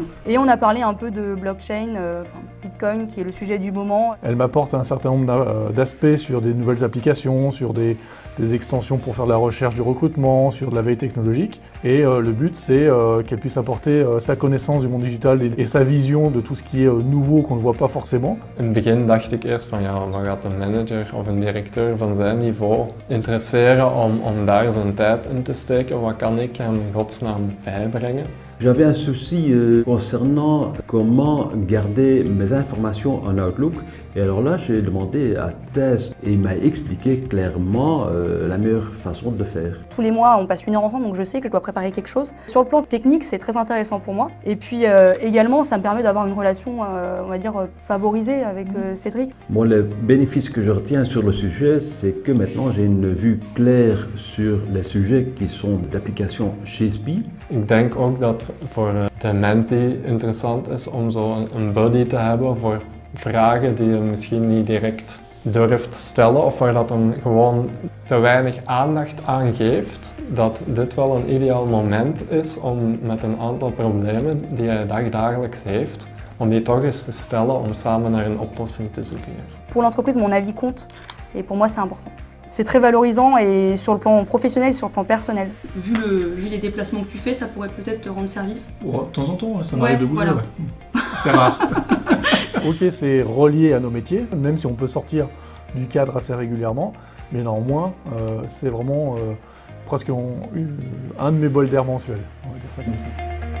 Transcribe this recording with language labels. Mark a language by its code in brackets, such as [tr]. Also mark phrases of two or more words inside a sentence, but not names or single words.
[fr] Et on a parlé un peu de blockchain, Bitcoin qui est le sujet du moment. Elle m'apporte un certain nombre d'aspects sur des nouvelles applications, sur des extensions pour faire de la recherche du recrutement, sur de la veille technologique. Et le but c'est qu'elle puisse apporter sa connaissance du monde digital et sa vision de tout ce qui est nouveau qu'on ne voit pas forcément. [nl] In het begin dacht ik eerst van ja, wat gaat een manager of een directeur van zijn niveau interesseren om daar zijn tijd in te steken? Wat kan ik hem in godsnaam bijbrengen? [fr] J'avais un souci concernant comment garder mes informations en Outlook. Et alors là, j'ai demandé à Thijs et il m'a expliqué clairement la meilleure façon de le faire. Tous les mois, on passe 1 heure ensemble, donc je sais que je dois préparer quelque chose. Sur le plan technique, c'est très intéressant pour moi. Et puis également, ça me permet d'avoir une relation, on va dire, favorisée avec Cédric. Bon, le bénéfice que je retiens sur le sujet, c'est que maintenant j'ai une vue claire sur les sujets qui sont d'application chez SPI. [nl] Ik denk ook dat voor de mentee interessant is om zo een buddy te hebben voor vragen die je misschien niet direct durft stellen of waar dat hem gewoon te weinig aandacht aan geeft. Dat dit wel een ideaal moment is om met een aantal problemen die hij dagelijks heeft, om die toch eens te stellen om samen naar een oplossing te zoeken. [fr] Pour l'entreprise, mon avis compte et pour moi c'est important. C'est très valorisant et sur le plan professionnel et sur le plan personnel. Vu les déplacements que tu fais, ça pourrait peut-être te rendre service. Oh, de temps en temps, ça m'arrive de bouger. Voilà. Ouais. C'est rare. Ok, c'est relié à nos métiers, même si on peut sortir du cadre assez régulièrement, mais néanmoins, c'est vraiment presque un de mes bols d'air mensuels, on va dire ça comme ça.